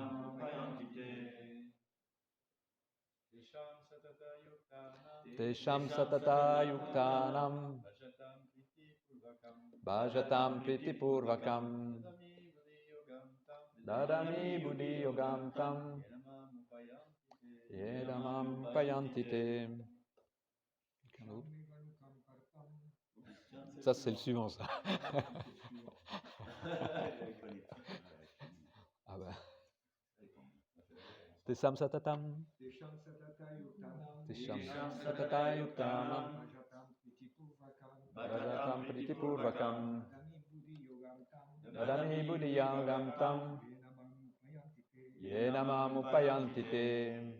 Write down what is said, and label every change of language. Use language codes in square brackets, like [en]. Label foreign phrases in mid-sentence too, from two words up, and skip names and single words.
[sa] तेषां सतत युक्तानां भजतां प्रीति पूर्वकम् ददामि बुद्धि योगं तं येन माम् उपयान्ति ते. [fr] Quelqu'un d'autre? Ça, c'est le suivant, ça. Ah ben. [sa] तेषां सततम्. तेषां सतत युक्तानाम्. तेषां सतत युक्तानाम्. भजतां प्रीति पूर्वकम्. भजतां प्रीतिपूर्वकम्। ददामि बुद्धि योगं तम्. येनमाम् उपयान्ति ते.